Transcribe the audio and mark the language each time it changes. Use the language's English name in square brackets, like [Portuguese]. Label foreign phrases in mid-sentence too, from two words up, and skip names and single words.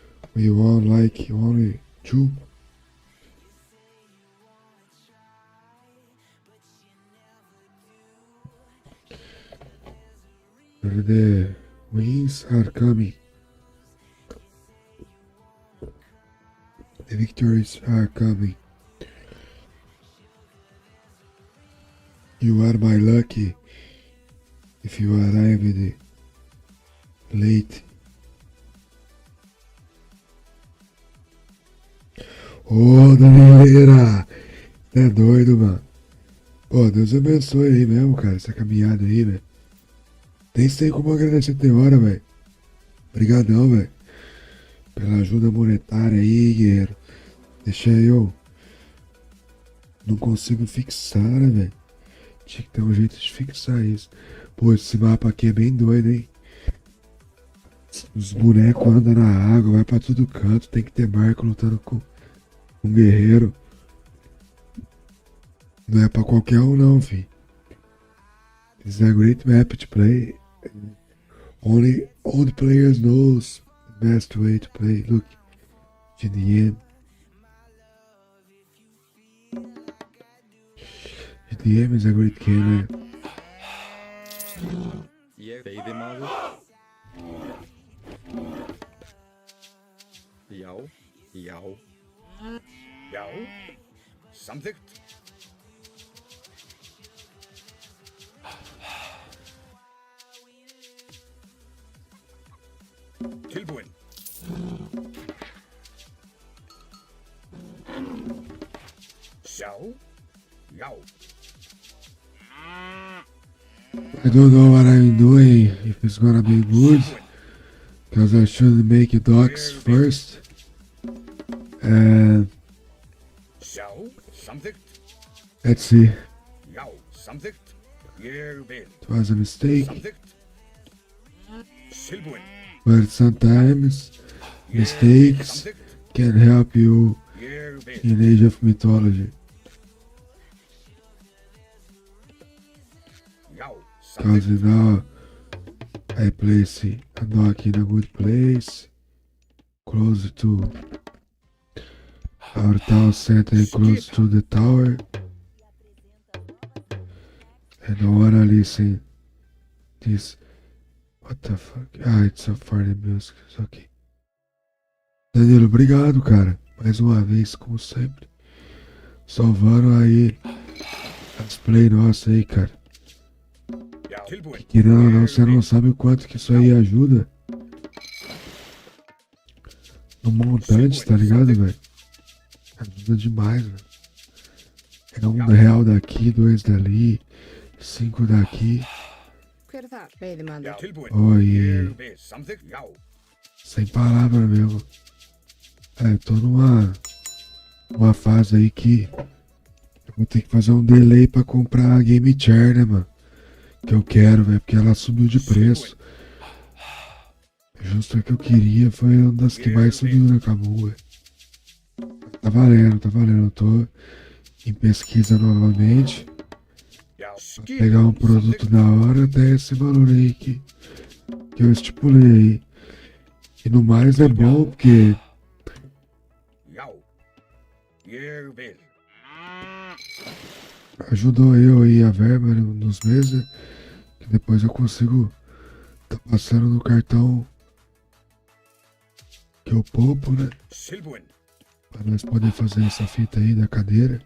[English] We won like only 2. The wins are coming. The victories are coming. You are my lucky if you arrived late. [Portuguese] Ô, Danileira! É doido, mano. Pô, Deus abençoe aí mesmo, cara, essa caminhada aí, velho. Nem sei como agradecer até hora, velho. Obrigadão, velho. Pela ajuda monetária aí, guerreiro. Deixa eu. Não consigo fixar, né, velho? Tinha que ter um jeito de fixar isso. Pô, esse mapa aqui é bem doido, hein? Os bonecos andam na água, vai pra todo canto. Tem que ter barco lutando com um guerreiro. Não é pra qualquer um, não, fi. [English] This is a great map to play. Only all the players knows the best way to play. Look, GDM. GDM is a great game, man. [Danish] Jeg ved det, Marvel. [Icelandic] Já, já. Já, samþykkt. Tilbúin. Sjá, já. [English] I don't know what I'm doing, if it's gonna be good, because I should make docks first. And [Icelandic] Sjá, samþykkt. [English] let's see. [Icelandic] Já, samþykkt. Ég vil. [English] It was a mistake, [Icelandic] Samþykkt. Tilbúin. [English] but sometimes mistakes can help you [Icelandic] Ég vil. [English] in Age of Mythology. [Icelandic] Já, [English] Because [Icelandic] samþykkt. [English] now I place a dock in a good place, close to our town center, and close to the tower. I don't wanna listen this. What the fuck? Ah, it's so for the music. It's okay. [Portuguese] Danilo, obrigado, cara. Mais uma vez, como sempre. Salvando aí as play nossas aí, cara. [Icelandic] Já, tilbúin. [Portuguese] Querendo ou não, você não sabe o quanto que isso aí ajuda no montante, tá ligado, velho? Ajuda demais, velho. É R$1 daqui, 2 dali, 5 daqui. [Icelandic] Hver er þar? Veiðimaður. Já, tilbúin. [Portuguese] Oi. [Icelandic] Ég vil. Samþykkt. Já. [Portuguese] Sem palavra mesmo. É, eu tô numa fase aí que eu vou ter que fazer um delay pra comprar a Game Chair, né, mano? Que eu quero, velho, porque ela subiu de preço. Justo a que eu queria, foi uma das que mais subiu na Camu, velho. Tá valendo, tá valendo. Eu tô em pesquisa novamente. [Icelandic] Já, [Portuguese] Pra pegar um produto da hora até esse valor aí que eu estipulei aí. E no mais é bom porque [Icelandic] Já. Ég vil. [Portuguese] ajudou eu aí a verba, né, nos meses, que depois eu consigo tá passando no cartão que eu poupo, né? [Icelandic] Tilbúin. [Portuguese] Pra nós poder fazer essa fita aí da cadeira.